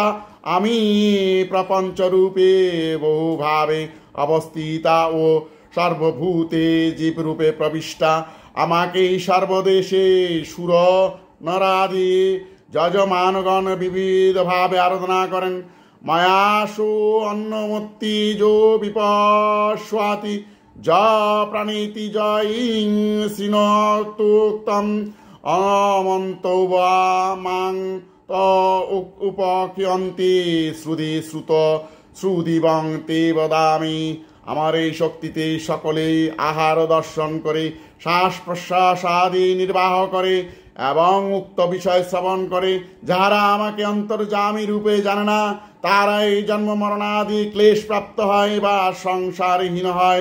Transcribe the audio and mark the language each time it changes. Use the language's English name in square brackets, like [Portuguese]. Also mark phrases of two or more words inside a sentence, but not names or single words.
[Bangla] আমি প্রপঞ্চরূপে বহুভাবে অবস্থিতা ও সর্বভূতে জীবরূপে প্রবিষ্টা। আমাকে সর্বদেশে সুর নরাদি যজমানগণ বিবিধভাবে আরাধনা করেন। [Sanskrit] মায়াসু অন্নমত্তি যো বিপস্বাতি য প্রাণীতি জয়িং শ্রীণোক্তম অমন্ত মাং ত উপক্ষয়ন্তি শ্রুতি শ্রুত শ্রুদিবং তে বদামি। [Bangla] আমার এই শক্তিতে সকলেই আহার দর্শন করে, শ্বাস প্রশ্বাস আদি নির্বাহ করে এবং উক্ত বিষয় শ্রবণ করে। যাহারা আমাকে অন্তর্যামী রূপে জানে না, তারা এই জন্ম মরণাদি ক্লেশ প্রাপ্ত হয় বা সংসারহীন হয়।